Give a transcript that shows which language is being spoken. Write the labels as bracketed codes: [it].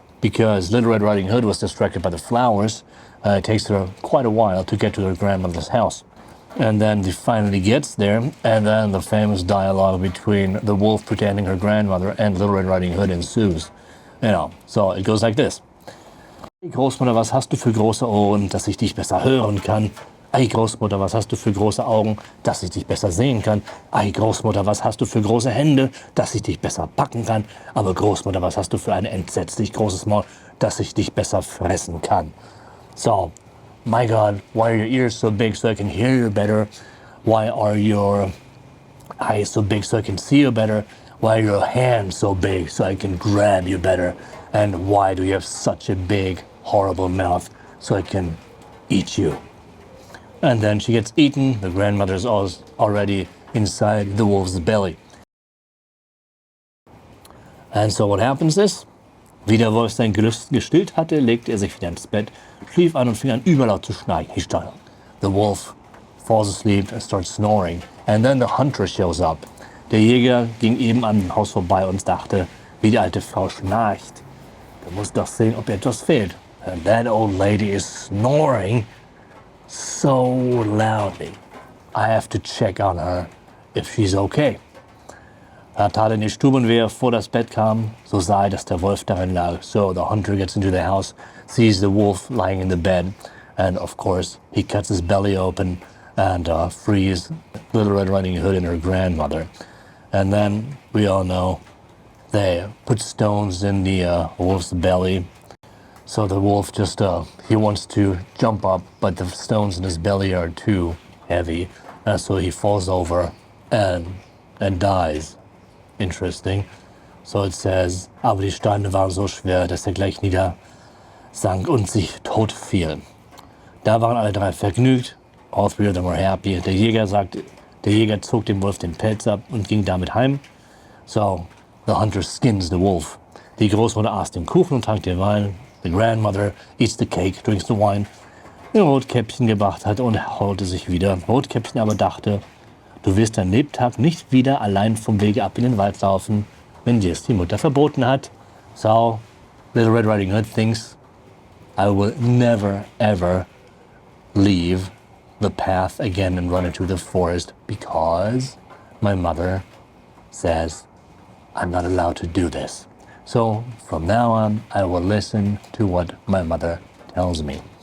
[en] because Little Red Riding Hood was distracted by the flowers. It takes her quite a while to get to her grandmother's house. And then she finally gets there, and then the famous dialogue between the wolf pretending her grandmother and Little Red Riding Hood ensues. So it goes like this. [de] Hey Großmutter, was hast du für große Ohren, dass ich dich besser hören kann? Ei Großmutter, was hast du für große Augen, dass ich dich besser sehen kann? Ei Großmutter, was hast du für große Hände, dass ich dich besser packen kann? Aber Großmutter, was hast du für ein entsetzlich großes Maul, dass ich dich besser fressen kann? [en] So, my God, why are your ears so big so I can hear you better? Why are your eyes so big so I can see you better? Why are your hands so big so I can grab you better? And why do you have such a big, horrible mouth so I can eat you? And then she gets eaten. The grandmother's already inside the wolf's belly. And so what happens is, [de] wie der Wolf sein Gelüst gestillt hatte, legte er sich wieder ins Bett, schlief ein und fing an überlaut zu schnarchen. [en] The wolf falls asleep and starts snoring. And then the hunter shows up. [de] Der Jäger ging eben an dem Haus vorbei und dachte, wie die alte Frau schnarcht. Du musst doch sehen, ob etwas fehlt. [en] And that old lady is snoring so loudly. I have to check on her if she's okay. [de] Er tat in die Stube und wie er vor das Bett kam, so sah er, dass der Wolf darin lag. [en] So the hunter gets into the house, sees the wolf lying in the bed, and of course he cuts his belly open and frees Little Red Riding Hood and her grandmother. And then we all know they put stones in the wolf's belly. So the wolf just, he wants to jump up, but the stones in his belly are too heavy. So he falls over and dies. Interesting. So it says, [de] aber die Steine waren so schwer, dass er gleich niedersank und sich tot fiel. Da waren alle drei vergnügt. [en] All three of them were happy. [de] Der Jäger zog dem Wolf den Pelz ab und ging damit heim. [en] So the hunter skins the wolf. [de] Die Großmutter aß den Kuchen und trank den Wein. [en] The grandmother eats the cake, drinks the wine. [de] Den Rotkäppchen gebracht hat und erholte sich wieder. Rotkäppchen aber dachte, du wirst dein Lebtag nicht wieder allein vom Wege ab in den Wald laufen, wenn dir es die Mutter verboten hat. [en] So, Little Red Riding Hood thinks, I will never ever leave the path again and run into the forest because my mother says I'm not allowed to do this. So from now on, I will listen to what my mother tells me.